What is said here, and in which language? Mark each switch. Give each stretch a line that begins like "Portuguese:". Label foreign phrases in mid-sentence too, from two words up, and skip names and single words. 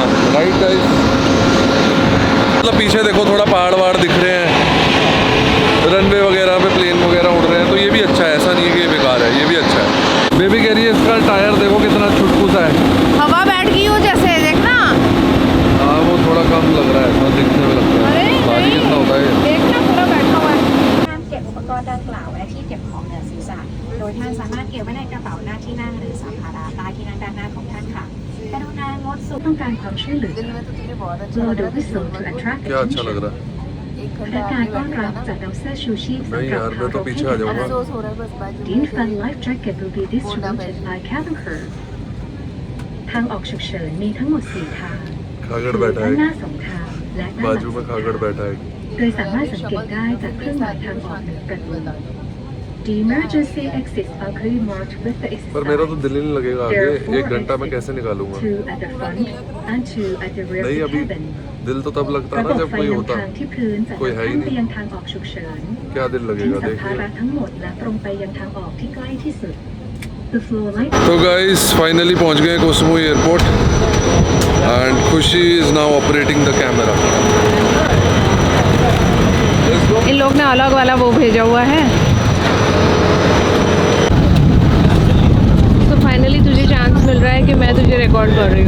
English: right guys,
Hindi: मतलब पीछे देखो थोड़ा पहाड़ वहाड़ दिख रहे हैं, रनवे वगैरह पे प्लेन वगैरह उड़ रहे हैं, तो ये भी अच्छा है, ऐसा नहीं है कि ये बेकार है, ये भी अच्छा है। बेबी कह रही है इसका टायर देखो कितना छुटकू सा है, हवा बैठ गई हो जैसे, देखना। हाँ वो थोड़ा कम लग रहा है, थोड़ा दिखने में लगता है, भारी कितना होता है। देखना पूरा बैठा हुआ है।
Thai: ห้ามเก็บอุปกรณ์ดังกล่าวไว้ที่เก็บของเหนือศีรษะ โดยท่านสามารถเก็บไว้ในกระเป๋าหน้าที่นั่งหรือสัมภาระใต้ที่นั่งด้านหน้าของท่านค่ะกรุณางดสูบต้องการความช่วยเหลือ
English: Blow the whistle to attract
Hindi: क्या अच्छा लग
English: attention
Hindi: रहा है।
Thai: พนักงานต้อนรับจะนำเสื้อชูชีพ
Hindi: नहीं
Thai: สำหรับ
Hindi: यार मैं
Thai: ทา
Hindi: तो
Thai: รก
Hindi: पीछे
Thai: ให้
Hindi: आ
Thai: เด็ก
Hindi: जाऊंगा।
English: The infant life jacket will be distributed by cabin crew
Thai: ทางออกฉุกเฉินมีทั้งหมด 4 ทาง
Hindi: खागड़
Thai: คือ
Hindi: बैठा
Thai: ด้านหน้า
Hindi: है,
Thai: 2 ทางและด้านหลัง
Hindi: बाजू में
Thai: 2
Hindi: खागड़
Thai: ทาง
Hindi: बैठा है।
Thai: โดยสามารถสังเกตได้จากเครื่องหมายทางออกเหนือประตู
English: The emergency exits are clearly marked with the exit
Hindi: पर मेरा तो
English: signs.
Hindi: दिल ही नहीं लगेगा
English: There
Hindi: आगे,
English: are 4
Hindi: 1 घंटा में
English: exits,
Hindi: कैसे निकालूंगा।
English: 2 at the front and 2 at the rear
Hindi: नहीं
English: of
Hindi: अभी
English: cabin.
Hindi: दिल तो तब लगता
Thai: ระ
Hindi: है
Thai: บ
Hindi: ना
Thai: บ
Hindi: जब
Thai: ไฟ
Hindi: कोई
Thai: นำ
Hindi: होता
Thai: ทางที่พื้นจะ
Hindi: कोई है
Thai: ข้า
Hindi: ही
Thai: มไป
Hindi: नहीं
Thai: ยังทางออกฉุกเฉิน
Hindi: क्या दिल
Thai: ทิ้ง
Hindi: लगेगा
Thai: สัม
Hindi: देखिए
Thai: ภาระทั้งหมดและตรงไปยังทางออกที่ใกล้ที่สุด
English: The floor light तो guys finally
Hindi: पहुंच गए
English: कोसुमुई एयरपोर्ट एंड खुशी is now operating the camera
Hindi: इन लोग ने अलग वाला वो भेजा हुआ है। तो फाइनली तुझे चांस मिल रहा है कि मैं तुझे रिकॉर्ड कर रही हूँ।